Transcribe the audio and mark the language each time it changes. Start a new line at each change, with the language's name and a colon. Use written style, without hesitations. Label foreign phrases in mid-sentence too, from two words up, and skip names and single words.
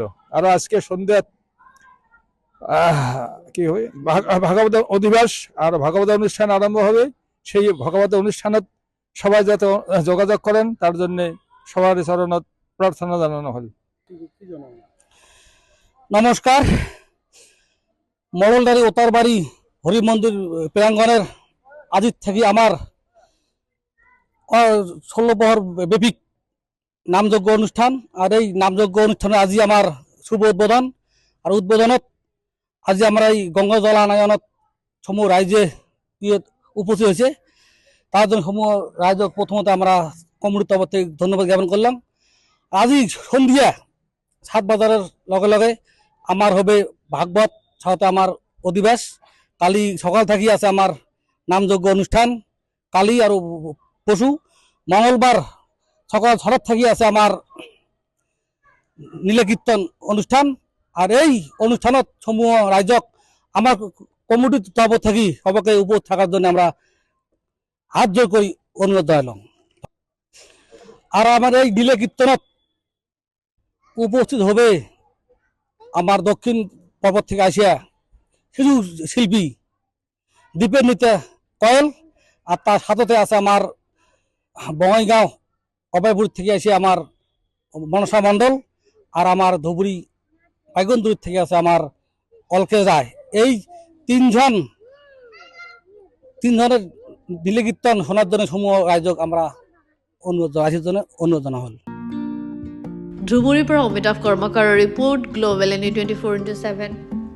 Bangla: আর আজকে সন্ধ্যা কি হয় ভাগবত অধিবাস আর ভাগবত অনুষ্ঠান আরম্ভ হবে। সেই ভাগবত অনুষ্ঠানত সবাই যাতে যোগাযোগ করেন তার জন্য সবার চরণত প্রার্থনা জানানো হল। নমস্কার। মণ্ডলতাৰী উত্তৰবাৰী হৰি মন্দিৰ প্রাঙ্গণের আজি থেকে আমার 16 প্রহর ব্যাপী নামযজ্ঞ অনুষ্ঠান। আর এই নামযজ্ঞ অনুষ্ঠানে আজি আমার শুভ উদ্বোধন। আর উদ্বোধনত আজি আমরা এই গঙ্গা জল আনায়নত সমূহ রাইজে উপস্থিত হয়েছে। তার জন্য সমূহ রাইজক প্রথমত আমরা কমিটির তরফ থেকে ধন্যবাদ জ্ঞাপন করলাম। আজি সন্ধ্যা 7 বাজারের লগে লগে আমার হবে ভাগবত সাথে আমার অধিবাস। কালি সকাল থেকে আছে আমার নামযজ্ঞ অনুষ্ঠান, কালি আর পশু। মঙ্গলবার সকাল 6টার থেকে আছে আমার নীলা কীর্তন অনুষ্ঠান। আর এই অনুষ্ঠানত সমূহ রাইজক আমার কমিটির তরফ থেকে সবাইকে উপস্থিত থাকার জন্য আমরা হাত জোর করে অনুরোধ জানালাম। আর আমার এই নীলা কীর্তনত উপস্থিত হবে আমার দক্ষিণ পর্বত থেকে আসিয়া শিশু শিল্পী দীপের নিতে কয়েল। আর তার সাথে আছে আমার বঙ্গাইগাঁও অভয়পুর থেকে আসে আমার মনসা মণ্ডল। আর আমার ধুবুরি বাইগন্দুর থেকে আছে আমার অলকে যায়। এই তিনজনের নীলা কীর্তন শোনার জন্য সমূহ রাইজক আমরা অনুরোধ জানা হল।
Assamese: ধুবুৰীৰ পৰা অমিতাভ কৰ্মকাৰৰ ৰিপৰ্ট, গ্লোবেল NE 24/7।